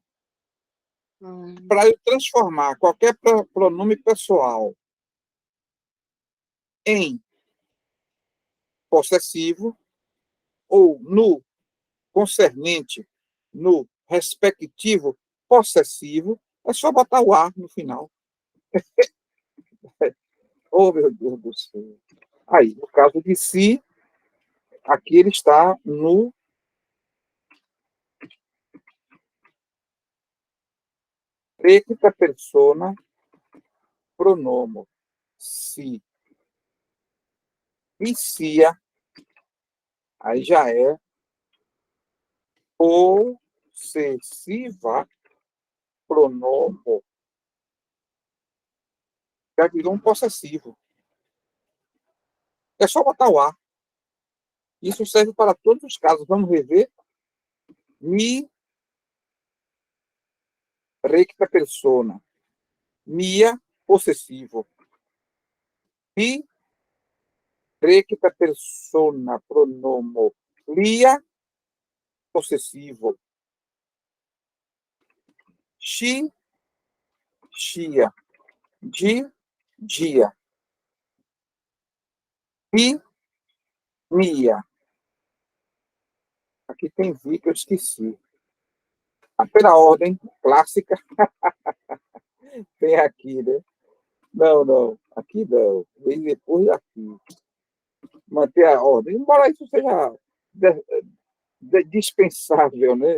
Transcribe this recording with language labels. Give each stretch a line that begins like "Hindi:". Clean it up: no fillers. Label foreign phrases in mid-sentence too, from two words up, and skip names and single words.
Portuguese: Para eu transformar qualquer pronome pessoal em possessivo ou no concernente, no respectivo possessivo, é só botar o ar no final. Oh, meu Deus do céu. Aí, no caso de si, aqui ele está no
Esperanto: recta persona pronomo. Si. E sia,
Portuguese: aí já é
Esperanto: possessiva pronomo.
Portuguese: Já virou um possessivo. É só botar o ar. Isso serve para todos os casos. Vamos rever.
Esperanto: Mi recta persona.
Portuguese: Mia, possessivo.
Esperanto: Mi recta persona, pronomo. Lia, possessivo. Chi, chia. Di, dia. Vi, Mia.
Portuguese: Aqui tem vi que eu esqueci. Pela ordem clássica, tem aqui, né? Não, não. Aqui não. Vem depois daqui. Manter a ordem. Embora isso seja dispensável, né?